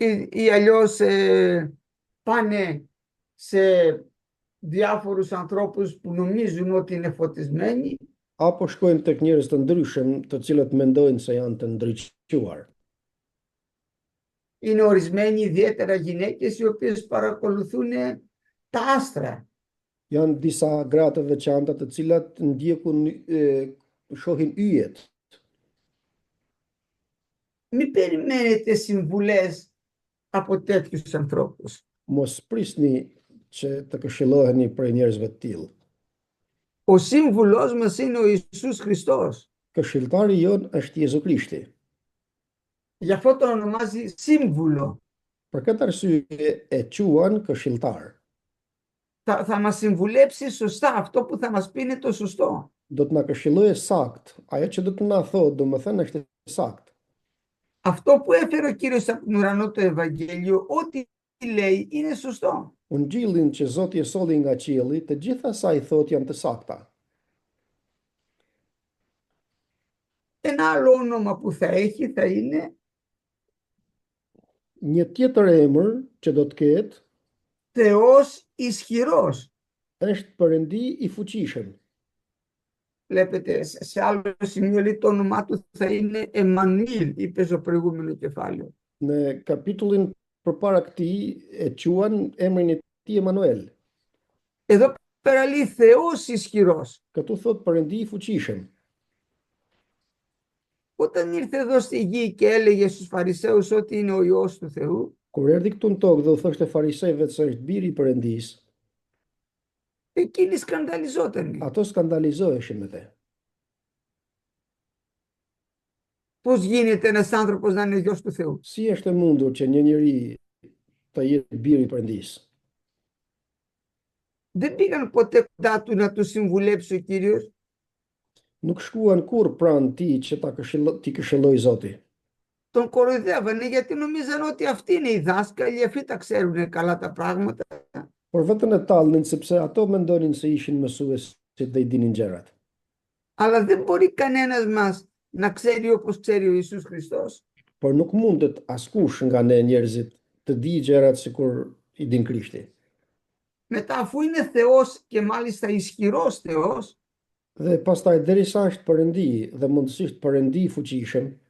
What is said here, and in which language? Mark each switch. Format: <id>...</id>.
<el>ή αλλιώς πάνε σε διάφορους ανθρώπους που νομίζουν ότι είναι φωτισμένοι</el> <sq>apo shkojnë tek njerëz të ndryshëm, të cilët mendojnë se janë të ndriçuar.</sq> <el>Είναι ορισμένοι ιδιαίτερα γυναίκες οι οποίες παρακολουθούν τα άστρα.</el> <sq>Janë disa gra të veçanta të cilat ndjekun shohin yjet.</sq> <el>Μην περιμένετε συμβουλές από τέτοιους ανθρώπους.</el> <sq>Mos prisni që të këshilloheni prej njerëzve të tillë.</sq> <el>Ο σύμβουλός μας είναι ο Ιησούς Χριστός.</el> <sq>Këshilltari jon është Jezu Krishti.</sq> <el>Γι' αυτό τον ονομάζει σύμβουλο.</el> <sq>Për këtë arsye e quan këshilltar.</sq> <el>Θα μας συμβουλέψει σωστά. Αυτό που θα μας πει είναι το σωστό.</el> <sq>Do të na këshillojë sakt. Ajo që do të na thotë, domethënë është sakt.</sq> <el>Αυτό που έφερε ο Κύριος από τον ουρανό το Ευαγγέλιο, ό,τι λέει είναι σωστό.</el> <sq>Ungjillin që Zoti e solli nga qielli, të gjitha sa i thotë janë të sakta.</sq> <el>Ένα άλλο όνομα που θα έχει θα είναι</el> <sq>Një tjetër emër që do të ketë</sq> <el>Θεός ισχυρός.</el> <sq>është Perëndi i fuqishëm.</sq> <el>Βλέπετε, σε άλλο σημείο λέει το όνομά του θα είναι Εμμανουήλ, είπε στο προηγούμενο κεφάλαιο.</el> <sq>Në kapitullin përpara këtij e quan emrin e tij Emanuel.</sq> <el>Εδώ πέρα λέει Θεός ισχυρός.</el> <sq>Këtu thot Perëndi i fuqishëm.</sq> <el>Όταν ήρθε εδώ στη γη και έλεγε στους Φαρισαίους ότι είναι ο Υιός του Θεού,</el> <sq>Kur erdhi këtu në tokë dhe u thoshte farisejve se është biri i Perëndisë,</sq> <el>εκείνοι σκανδαλιζόταν.</el> <sq>ato skandalizoheshin me te.</sq> <el>Πώς γίνεται ένας άνθρωπος να είναι Υιός του Θεού?</el> <sq>Si është e mundur që një njeri të jetë biri i Perëndisë?</sq> <el>Δεν πήγαν ποτέ κοντά του να του συμβουλέψει ο Κύριος.</el> <sq>Nuk shkuan kur pranë tij që t'i këshilloj Zoti.</sq> <el>Τον κοροϊδεύανε γιατί νομίζαν ότι αυτοί είναι οι δάσκαλοι, αυτοί τα ξέρουν καλά τα πράγματα.</el> <sq>Por vetëm e tallnin sepse ato mendonin se ishin mësuesit dhe i dinin gjërat.</sq> <el>Αλλά δεν μπορεί κανένας μας να ξέρει όπως ξέρει ο Ιησούς Χριστός.</el> <sq>Por nuk mundet askush nga ne njerëzit të di gjërat sikur i din Krishti.</sq> <el>Μετά αφού είναι Θεός και μάλιστα ισχυρός Θεός,</el> <sq>Dhe pastaj derisa është Perëndi dhe mundësisht Perëndi i fuqishëm,</sq>